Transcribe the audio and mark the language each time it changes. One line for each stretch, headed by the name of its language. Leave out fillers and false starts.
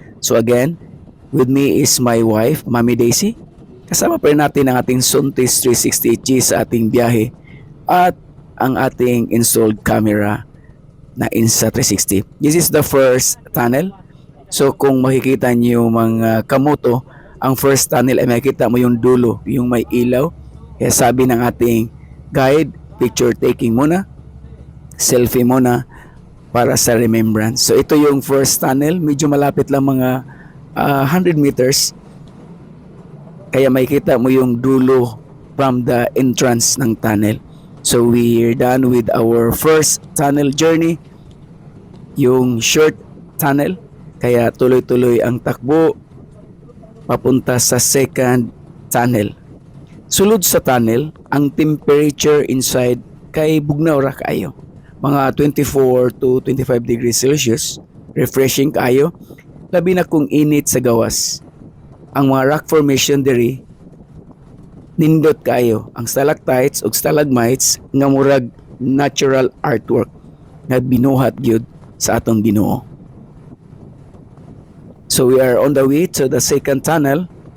English: So again, with me is my wife, Mami Daisy.
Filipino: Kasama pa rin natin ang ating Zontis 360G sa ating biyahe at ang ating installed camera na Insta360.
English: This is the first tunnel.
Filipino: So kung makikita niyo mga kamoto, ang first tunnel ay makikita mo yung dulo, yung may ilaw. Kaya sabi ng ating guide, picture taking muna, selfie muna para sa remembrance. So ito yung first tunnel, medyo malapit lang mga 100 meters. Kaya makikita mo yung dulo from the entrance ng tunnel.
English: So we're done with our first tunnel journey.
Filipino: yung short tunnel, kaya tuloy-tuloy ang takbo papunta sa second tunnel.
Cebuano: Sulod sa tunnel, ang temperature inside kay bugnaw ra kaayo. Mga 24 to 25 degrees Celsius, refreshing kaayo, labi na kung init sa gawas. Ang mga rock formation diri nindot kaayo, ang stalactites ug stalagmites nga murag natural artwork nga binuhat gyud sa atong Ginoo.
English: So we are on the way to the second tunnel.